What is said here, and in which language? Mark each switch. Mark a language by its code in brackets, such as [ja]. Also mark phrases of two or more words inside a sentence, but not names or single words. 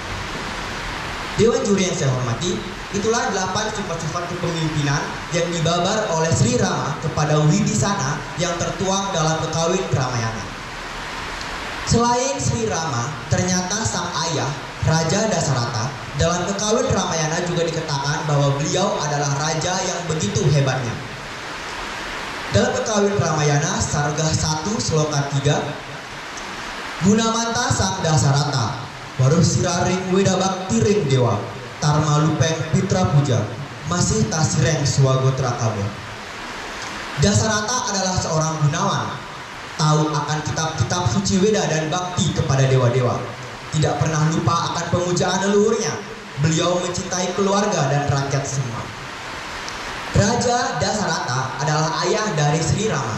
[id] Dewan juri yang saya hormati, itulah 8 sifat-sifat kepemimpinan yang dibabar oleh Sri Rama kepada Wibisana yang tertuang dalam Kekawin Ramayana. Selain Sri Rama, ternyata sang ayah, Raja Dasarata, dalam Kekawin Ramayana juga dikatakan bahwa beliau adalah raja yang begitu hebatnya. [kaw] Dalam Kekawin Ramayana, Sargah 1 Sloka 3, Gunamanta sang Dasarata, waruh siraring weda bakti ring dewa, tarma lupeng pitra puja, masih tasireng swagotra kabo. [id] Dasarata adalah seorang gunawan, tahu akan kitab-kitab suci Weda dan bakti kepada dewa-dewa. Tidak pernah lupa akan pemujaan leluhurnya. Beliau mencintai keluarga dan rakyat semua. Raja Dasarata adalah ayah dari Sri Rama.